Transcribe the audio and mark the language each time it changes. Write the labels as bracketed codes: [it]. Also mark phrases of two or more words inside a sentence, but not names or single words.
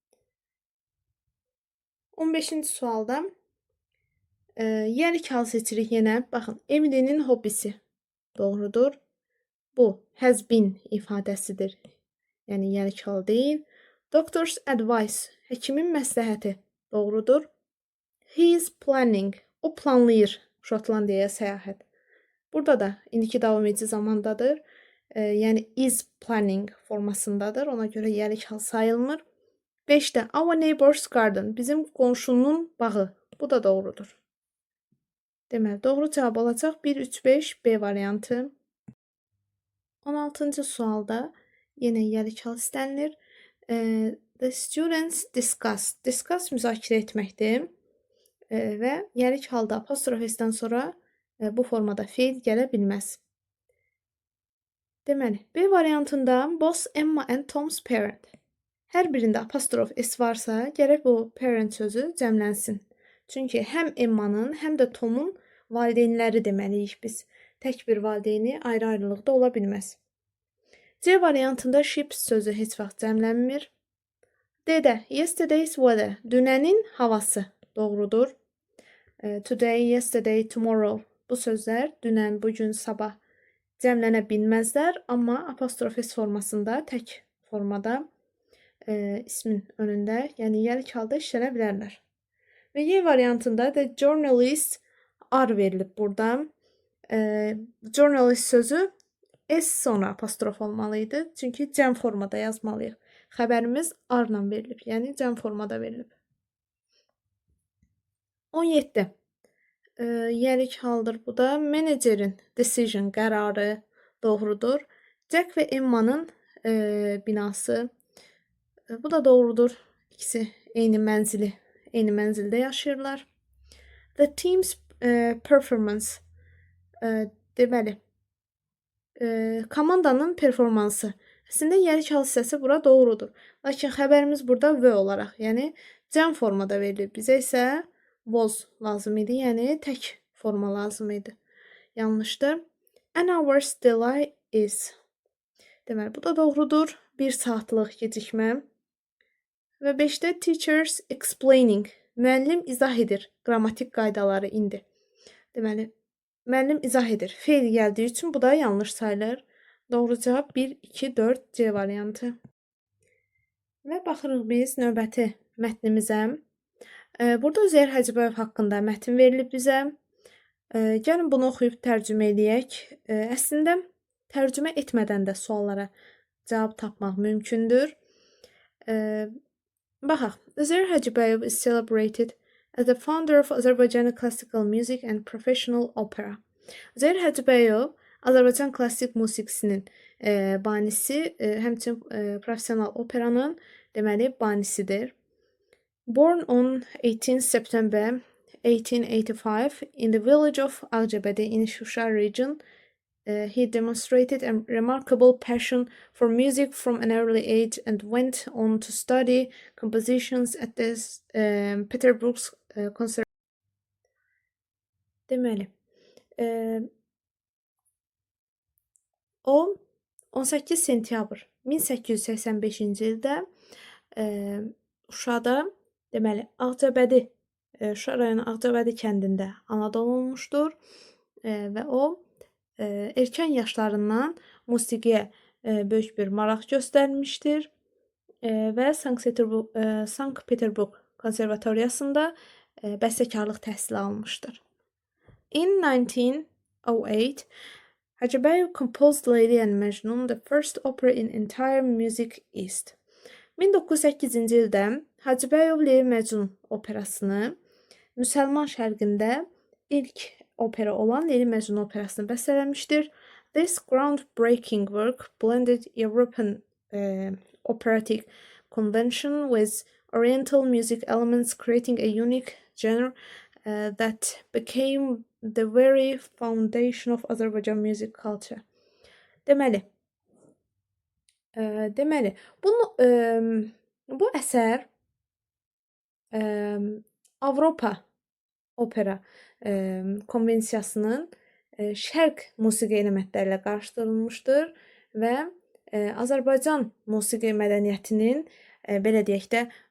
[az] 15-ci sualda yəlik hal seçirik yenə. Baxın, Emily'nin hobisi doğrudur. Bu [en] has been [az] ifadəsidir. Yəni yəlik hal deyil. [en] Doctor's advice, [az] həkimin məsləhəti doğrudur. [en] He is planning, [az] o planlayır Şotlandiyaya səyahət. Burada da indiki davam edici zamandadır. Yəni [en] is planning [az] formasındadır. Ona görə yəlik hal sayılmır. [en] 5-də our neighbor's garden, [az] bizim qonşunun bağı. Bu da doğrudur. Deməli, doğru cavab olacaq 1, 3, 5 B variantı. 16-cı sualda yenə yəlik hal istənilir. [en] The students discuss. Discuss [az] müzakirə etməkdir. Və yəlik halda apostrof S-dən sonra bu formada feil gələ bilməz. Deməli, B variantında [en] both Emma and Tom's parent. [az] Hər birində apostrof S varsa, gərək bu parent sözü cəmlənsin. Çünki həm Emma'nın, həm də Tom'un valideynləri deməliyik biz. Tək bir valideyni ayrı-ayrılıqda ola bilməz. C variantında ships sözü heç vaxt cəmlənmir. D-də [en] yesterday's weather, [az] dünənin havası doğrudur. [en] Today, yesterday, tomorrow [az] bu sözlər dünən, bugün, sabah cəmlənə bilməzlər, amma apostrof S formasında, tək formada ismin önündə, yəni yəlik halda işlənə bilərlər. Və Y variantında [en] the journalist [az] R verilib burada. Journalist sözü S sonra apostrof olmalıydı. Çünki cəm formada yazmalıyıq. Xəbərimiz R-la verilib, yəni cəm formada verilib. 17. Yəlik haldır bu da. Menecerin decision qərarı doğrudur. Jack və Emma'nın binası. Bu da doğrudur. İkisi eyni mənzildə yaşayırlar. [en] The team's performance. [az] Deməli, komandanın performansı. Əslində yəlik hal hissəsi bura doğrudur. Lakin xəbərimiz burada V olaraq, yəni cəm formada verilib. Bizə isə was lazım idi, yəni tək forma lazım idi. Yanlışdır. [en] An hour's delay is. [az] Deməli, bu da doğrudur. 1 saatlıq gecikmə. Və 5-də [en] teachers explaining. [az] Müəllim izah edir. Qrammatik qaydaları indi. Deməli, müəllim izah edir. Feil gəldiyi üçün bu da yanlış sayılır. Doğru cavab 1, 2, 4 C variantı. Və baxırıq biz növbəti mətnimizə. Burada Üzeyir Hacıbəyev haqqında mətn verilib bizə. Gəlin bunu oxuyub tərcümə edək. Əslində tərcümə etmədən də suallara cavab tapmaq mümkündür. [en] Baxaq. Üzeyir Hacıbəyev is celebrated as the founder of Azərbaycan classical music and professional opera. [az] Üzeyir Hacıbəyev Azərbaycan klassik musiqisinin banisi, həmçinin professional operanın deməli banisidir. [en] Born on 18 September 1885 in the village of Ağcabədi in Şuşa region, he demonstrated a remarkable passion for music from an early age and went on to study compositions at the Peterburg Conservatory. [az] Deməli, o 18 sentyabr 1885-ci ildə Şuşada, deməli, Ağcabədi, Şuşa rayonu Ağcabədi kəndində anadan olmuşdur və o erkən yaşlarından musiqiyə böyük bir maraq göstərmişdir və Sankt-Peterburg konservatoriyasında bəstəkarlıq təhsili almışdır. [en] In 1908, Hacıbəyev composed Leyli and Mecnun, the first opera in entire Music East. [az] 1908-ci ildə Hacıbəyev Leyli Məcnun operasını Müsəlman şərqində ilk opera olan Leyli Məcnun operasını bəstələmişdir. [en] This groundbreaking work blended European operatic convention with Oriental music elements, creating a unique genre that became the very foundation of Azərbaycan music culture. [az] Deməli, bu əsər Avropa opera konvensiyasının şərq musiqi elementləri ilə qarışdırılmışdır və Azərbaycan musiqi mədəniyyətinin belə deyək də